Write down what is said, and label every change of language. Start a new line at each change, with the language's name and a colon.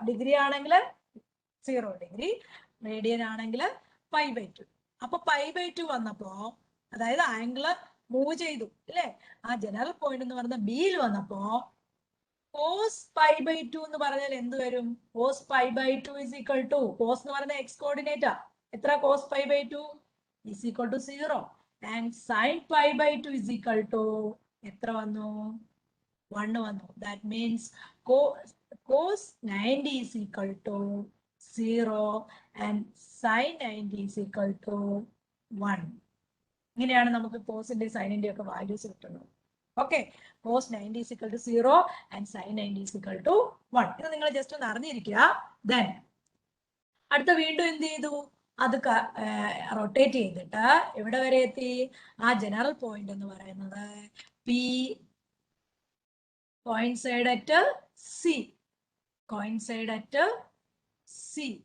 Malayalam: Degree ആണെങ്കിൽ 0 degree, radian ആണെങ്കിൽ π/2. അപ്പൊ π/2 വന്നപ്പോ അതായത് ആംഗിള് മൂവ് ചെയ്തു അല്ലെ. ആ ജനറൽ പോയിന്റ് എന്ന് പറയുന്ന ബിയിൽ വന്നപ്പോ cos π/2 എന്ന് പറഞ്ഞാൽ എന്ത് വരും?
English: cos π/2 is equal to,
Malayalam: cos എന്ന് പറയുന്ന എക്സ് കോർഡിനേറ്റാ. എത്ര?
English: cos π/2 is equal to 0 and sin π/2 is equal to
Malayalam: എത്ര വന്നു? 1 വന്നു.
English: That means cos 90 is equal to 0 and sin 90 is equal to 1.
Malayalam: ഇങ്ങനെയാണ് നമുക്ക് കോസിന്റെ സൈനിന്റെ ഒക്കെ വാല്യൂസ് കിട്ടുന്നത്.
English: Okay, cos 90 is equal to 0 and sin 90 is equal to 1.
Malayalam: ഇത് നിങ്ങൾ just ഒന്ന് അറിഞ്ഞിരിക്കുക.
English: Then
Malayalam: അടുത്ത വീണ്ടും എന്ത് ചെയ്തു, അത് റൊട്ടേറ്റ് ചെയ്തിട്ട് എവിടെ വരെ എത്തി, ആ ജനറൽ പോയിന്റ് എന്ന് പറയുന്നത്
English: P coincide at C,
Malayalam: coincide at C.